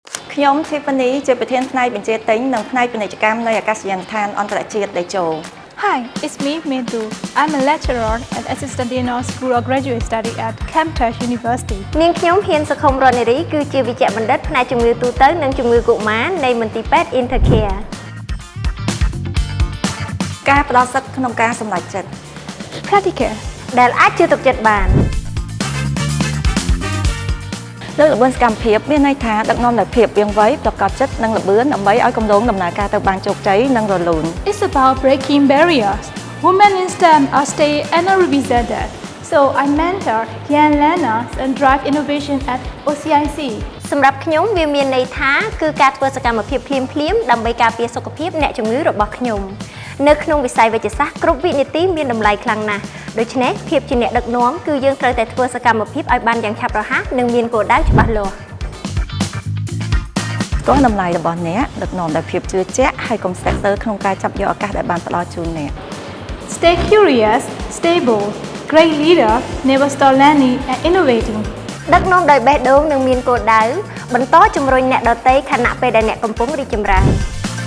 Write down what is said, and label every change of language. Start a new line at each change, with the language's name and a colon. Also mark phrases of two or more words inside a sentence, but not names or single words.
Khmer: ខ្ញុំ Tiffany ជាប្រធានផ្នែកបញ្ជាទិញនិងផ្នែកពាណិជ្ជកម្មនៃអាកាសយានដ្ឋានអន្តរជាតិតេជោ
English: Hi, it's me, Medu. I'm a lecturer and assistant dean of School of Graduate Study at Camtech University.
Khmer: នាងខ្ញុំហ៊ានសុខុមរតនារីគឺជាវិជ្ជបណ្ឌិតផ្នែកជំងឺទូទៅនិងជំងឺកុមារនៃមន្ទីរពេទ្យ Intercare ការផ្ដល់សិទ្ធិក្នុងការសម្រេចចិត្ត Practicare. ដែលអាចជឿទុកចិត្តបាន លើកល្បឿនសកម្មភាពមានន័យថាដឹកនាំដោយភាពវាងវៃប្រកបចិត្តនិងល្បឿនដើម្បីឲ្យគម្រោងដំណើរការទៅបានជោគជ័យនិងរលូន
English: It's about breaking barriers. Women in STEM are stay underrepresented. So I mentor young learners and drive innovation at OCIC.
Khmer: សម្រាប់ខ្ញុំវាមានន័យថាគឺការធ្វើសកម្មភាពភ្លាមៗដើម្បីការពារសុខភាពអ្នកជំងឺរបស់ខ្ញុំនៅក្នុងវិស័យវេជ្ជសាស្ត្រគ្រប់វិនាទីមានតម្លៃខ្លាំងណាស់ដូច្នេះភាពជាអ្នកដឹកនាំគឺយើងត្រូវតែធ្វើសកម្មភាពឲ្យបានយ៉ាងឆាប់រហ័សនិងមានគោលដៅច្បាស់លាស់ ស្គាល់តម្លៃរបស់អ្នកដឹកនាំដោយភាពជឿជាក់ហើយកុំស្ទាក់ស្ទើរក្នុងការចាប់យកឱកាសដែលបានផ្ដល់ជូនអ្នក
English: Stay curious, stable, great leader, never stop learning and innovating.
Khmer: ដឹកនាំដោយបេះដូងនិងមានគោលដៅបន្តជំរុញអ្នកដទៃខណៈពេលដែលអ្នកកំពុងរីកចម្រើន